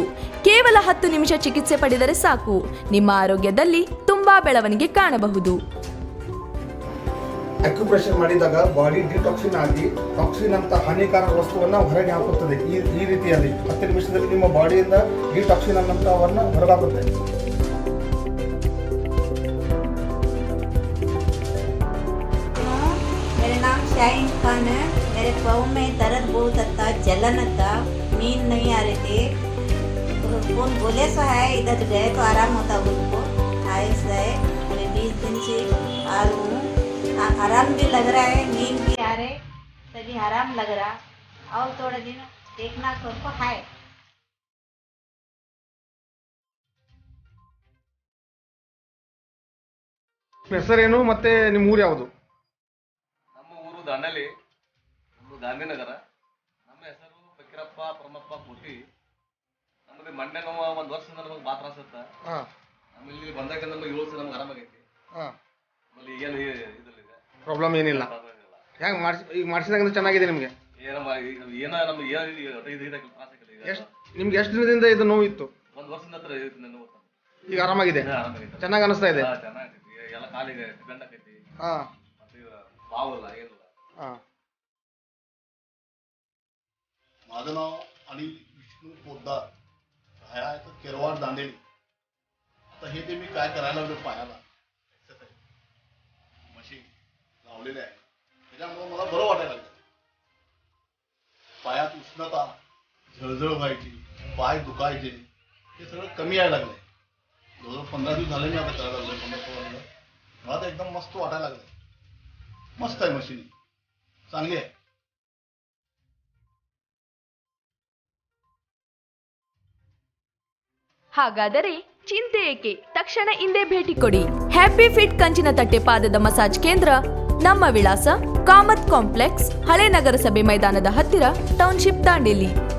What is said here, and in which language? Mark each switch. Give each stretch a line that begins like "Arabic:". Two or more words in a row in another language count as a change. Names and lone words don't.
Kannada: ಕೇವಲ 10 ನಿಮಿಷ ಚಿಕಿತ್ಸೆ ಪಡೆದರೆ ಸಾಕು, ನಿಮ್ಮ ಆರೋಗ್ಯದಲ್ಲಿ ತುಂಬಾ ಬೆಳವಣಿಗೆ ಕಾಣಬಹುದು. ಅಕ್ಯುಪ್ರೆಷರ್ ಮಾಡಿದಾಗ
English: body detoxin
Kannada: ಆಗಿ ಟಾಕ್ಸಿನ್ ಅಂತ ಹಾನಿಕಾರಕ ವಸ್ತುವನ್ನು ಹೊರಗೆ ಹಾಕುತ್ತದೆ. ಈ ರೀತಿಯಲ್ಲಿ 10 ನಿಮಿಷದಲ್ಲಿ ನಿಮ್ಮ ಬಾಡಿಯಿಂದ ಡಿಟಾಕ್ಸಿನ್ ಅನ್ನಂಥವನ್ನು ಹೊರಗಾಕುತ್ತೆ.
Hindi: मेरा नाम शाहीन खान है. मेरे पाँव में दर्द बहुत था, जलन था, नींद नहीं आ रही थी. तो कौन बोले सो है इधर गए तो आराम होता उनको. आयुष है, मैं 20 दिन से आ रही हूँ. आराम भी लग रहा है, नींद भी आ रहे, सभी आराम लग रहा. और थोड़े दिन देखना सबको है.
Kannada: ಹೆಸರೇನು ಮತ್ತೆ ನಿಮ್ಮ ಊರು ಯಾವುದು? ದಾಂಡೇಲಿ, ನಮ್ಮದು ಗಾಂಧಿನಗರ. ನಮ್ಮ ಹೆಸರು ಫಕೀರಪ್ಪ ಪರಮಪ್ಪ ಕೋಟಿ. ನಮಗೆ ಮಂಡೆ ನೋವು 1 ವರ್ಷದಿಂದ ನಮಗೆ ಭಾಳ ತ್ರಾಸ ಇತ್ತ. ಆಮೇಲೆ ಇಲ್ಲಿ ಬಂದಾಗ ನಮಗೆ 7 ವರ್ಷ ನಮ್ಗೆ ಆರಾಮಾಗೈತಿ. ಆಮೇಲೆ ಈಗೇನು ಇದಿಲ್ಲ, ಪ್ರಾಬ್ಲಮ್ ಏನಿಲ್ಲ. ಹೆಂಗೆ ಈಗ ಮಾಡಿಸಿದಾಗ ಚೆನ್ನಾಗಿದೆ ನಿಮಗೆ? ನಮ್ಗೆ ತ್ರಾಸ ಆಗಿಲ್ಲ. ನಿಮ್ಗೆ ಎಷ್ಟು ದಿನದಿಂದ ಇದು ನೋವು ಇತ್ತು? 1 ವರ್ಷದಿಂದ ಹತ್ರ ನೋವು. ಈಗ ಆರಾಮಾಗಿದೆ, ಚೆನ್ನಾಗಿ ಅನಿಸ್ತಾ ಇದೆ. ಚೆನ್ನಾಗೈತಿ, ಎಲ್ಲ ಕಾಲಿಗೆ ಡಿಪೆಂಡ್ ಆಕೈತಿ. ಮತ್ತೆ ಬಾವಲ್ಲ ಏನು.
Marathi: माझं नाव अनिल विष्णू पोद्दार, राहायला आहे तर केरवाड दांडेली. आता हे ते मी काय करायला लागलो, पायाला मशीन लावलेले आहे, त्याच्यामुळे मला बरं वाटायला लागलं. पायात उष्णता, झळझळ व्हायची, पाय दुखायचे, हे सगळं कमी यायला लागले. जवळजवळ 15 दिवस झाले मी आता करायला लागलो. 15-16 दिवस मला तर एकदम मस्त वाटायला लागलं. मस्त आहे मशीन, चांगली आहे.
Kannada: ಹಾಗಾದರೆ ಚಿಂತೆ ಏಕೆ, ತಕ್ಷಣ ಹಿಂದೆ ಭೇಟಿ ಕೊಡಿ. ಹ್ಯಾಪಿ ಫಿಟ್ ಕಂಚಿನ ತಟ್ಟೆ ಪಾದದ ಮಸಾಜ್ ಕೇಂದ್ರ. ನಮ್ಮ ವಿಳಾಸ ಕಾಮತ್ ಕಾಂಪ್ಲೆಕ್ಸ್, ಹಳೆ ನಗರಸಭೆ ಮೈದಾನದ ಹತ್ತಿರ, ಟೌನ್ಶಿಪ್, ದಾಂಡೇಲಿ.